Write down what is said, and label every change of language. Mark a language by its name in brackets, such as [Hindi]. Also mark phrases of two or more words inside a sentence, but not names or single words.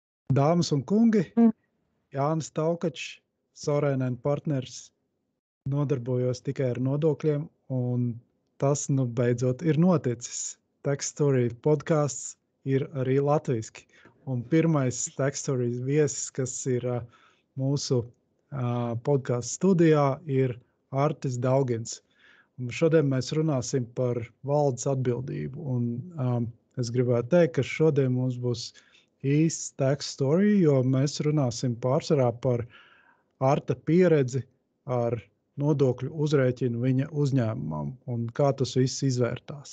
[Latvian] Dāmas un kungi, Jānis Taukačs, Sorēnen partners, nodarbojos tikai ar nodokļiem, un tas, beidzot ir noticis. Tax Story podcasts ir arī latviski. Un pirmais Tax Story viesis, kas ir mūsu podcastu studijā, ir Artis Daugens. Un šodien mēs runāsim par valdes atbildību. Un es gribētu teikt, ka šodien mums būs īsts Tax Story, jo mēs runāsim pārsvarā par Arta pieredzi ar nodokļu uzrēķinu viņa uzņēmumam un kā tas viss izvērtās.